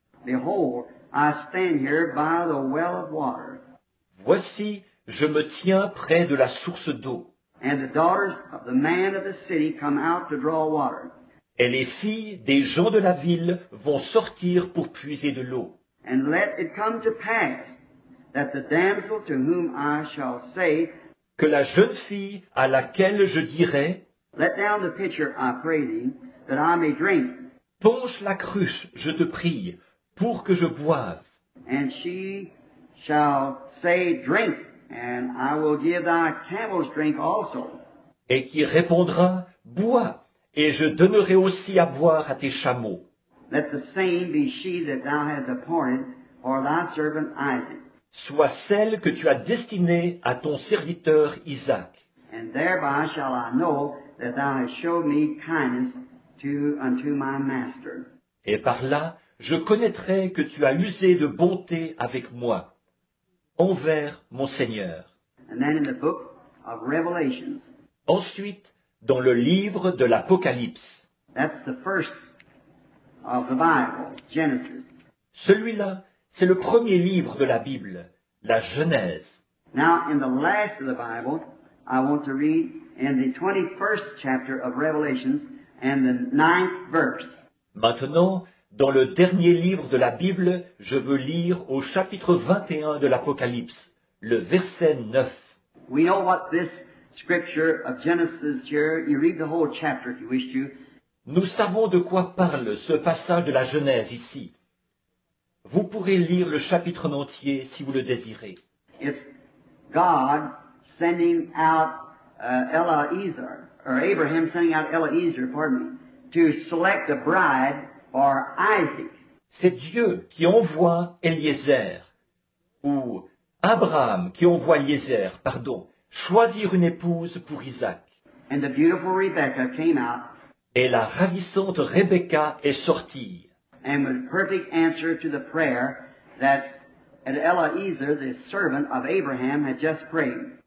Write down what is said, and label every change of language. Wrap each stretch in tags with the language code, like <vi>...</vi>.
<en>Behold, I stand here by the well of water,</en> <fr>Voici, je me tiens près de la source d'eau,</fr> <en>and the daughters of the man of the city come out to draw water.</en> <fr>et les filles des gens de la ville vont sortir pour puiser de l'eau.</fr> <en>And let it come to pass that the damsel to whom I shall say,</en> <fr>Que la jeune fille à laquelle je dirai,</fr> <en>Let down the pitcher, I pray thee, that I may drink.</en> <fr>penche la cruche, je te prie, pour que je boive.</fr> <en>And she shall say, Drink, and I will give thy camels drink also.</en> <fr>Et qui répondra, bois, et je donnerai aussi à boire à tes chameaux.</fr> <en>Let the same be she that thou hast appointed for thy servant Isaac.</en> <fr>Soit celle que tu as destinée à ton serviteur Isaac.</fr> <en>And thereby shall I know that thou hast showed me kindness unto my master.</en> <fr>Et par là, je connaîtrai que tu as usé de bonté avec moi, envers mon Seigneur.</fr> <en>And then in the book of Revelations,</en> <fr>Ensuite, dans le livre de l'Apocalypse,</fr> <en>that's the first of the Bible, Genesis.</en> <fr>celui-là, c'est le premier livre de la Bible, la Genèse.</fr> <en>Now, in the last of the Bible, I want to read in the 21st chapter of Revelations and the 9th verse.</en> <fr>Maintenant, dans le dernier livre de la Bible, je veux lire au chapitre 21 de l'Apocalypse, le verset 9.</fr> <en>We know what this scripture of Genesis here, you read the whole chapter if you wish to.</en> <fr>Nous savons de quoi parle ce passage de la Genèse ici. Vous pourrez lire le chapitre en entier si vous le désirez.</fr> <en>It's God sending out Eliezer, or Abraham sending out Eliezer, pardon me, to select a bride for Isaac.</en> <fr>C'est Dieu qui envoie Eliezer, ou Abraham qui envoie Eliezer, choisir une épouse pour Isaac.</fr> <en>And the beautiful Rebekah came out</en> <fr>Et la ravissante Rebecca est sortie.</fr> <en>and with perfect answer to the prayer that Eliezer, the servant of Abraham, had just prayed.</en>